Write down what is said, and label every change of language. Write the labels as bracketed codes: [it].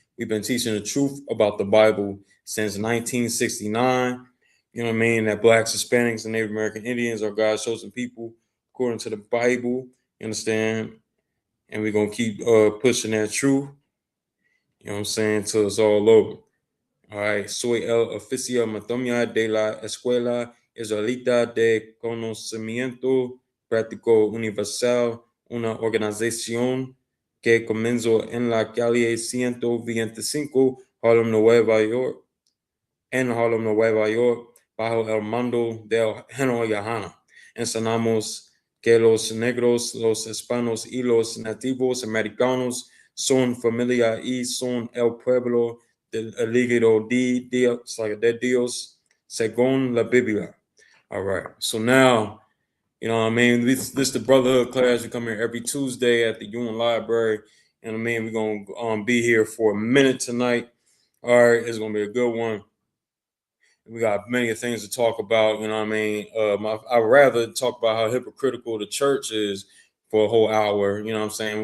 [en] We've been teaching the truth about the Bible since 1969. You know what I mean? That blacks, Hispanics, and Native American Indians are God's chosen people according to the Bible. You understand? And we're going to keep pushing that truth, you know what I'm saying, till it's all over. All right, [es] soy el oficial Matomia de la Escuela Israelita de Conocimiento Práctico Universal, una organización que comenzó en la calle 125 Harlem, Nueva York, Nueva York, bajo el mando del General YAHANNA. Enseñamos que los negros, los hispanos y los nativos americanos son familia y son el pueblo del elegido de Dios, según la Biblia. [en] All right. So now, you know what I mean? This the Brotherhood class. We come here every Tuesday at the UN Library. And I mean, we're going to be here for a minute tonight. All right. It's going to be a good one. We got many things to talk about. You know what I mean? I'd rather talk about how hypocritical the church is for a whole hour. You know what I'm saying?